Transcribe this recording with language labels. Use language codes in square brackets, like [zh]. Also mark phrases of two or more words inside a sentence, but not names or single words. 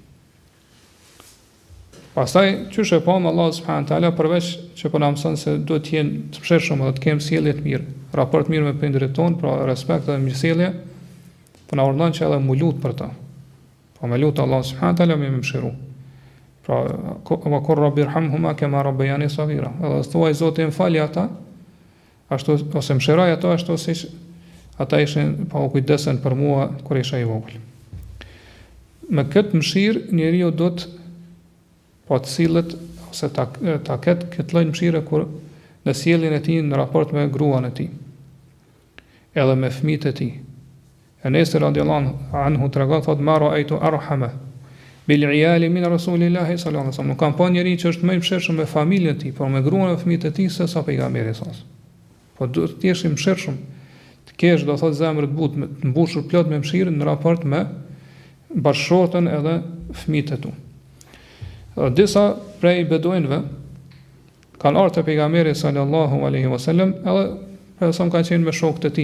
[sq] Pastaj çysh e pam [ar] الله سبحانه وتعالى [sq] përveç që po na mëson se duhet të jenë të mëshirshëm dhe të kemi sjellje të mirë, raport mirë me prindërit tonë, pra respekt dhe mirësjellje, po na urdhon që edhe mu lut për ta. Po me lut [ar] الله سبحانه وتعالى [sq] me mëshiru. Pra, [ar] وقل رب ارحمهما كما ربياني صغيرا. [sq] Edhe thuaj Zoti më falë ata, ashtu ose mëshiroj ato ashtu siç ata ishin pa u kujdesen për mua kur isha i vogël. Me këtë mëshirë njeriu do të po të cilët ose ta ketë këtë lloj mëshire kur në sjelljen e tij në raport me gruan e tij. Edhe me fëmijët e tij. Enes [ar] رضي الله عنه [sq] tregon thot [ar] ما رأيت أرحم بالعيال من رسول الله صلى الله عليه وسلم. [sq] Nuk kam pa njeri që është më i mëshirshëm me familjen e tij, por me gruan e fëmijët e tij se sa pejgamberi sa. Po duhet të jesh i mëshirshëm, të kesh do thot zemër të butë, të mbushur plot me mëshirë në raport me bashkëshortën edhe fëmijët e tu. Disa prej beduinëve kanë ardhur te pejgamberi [ar] صلى الله عليه وسلم, [sq] edhe përsa kanë qenë me shokët e tij.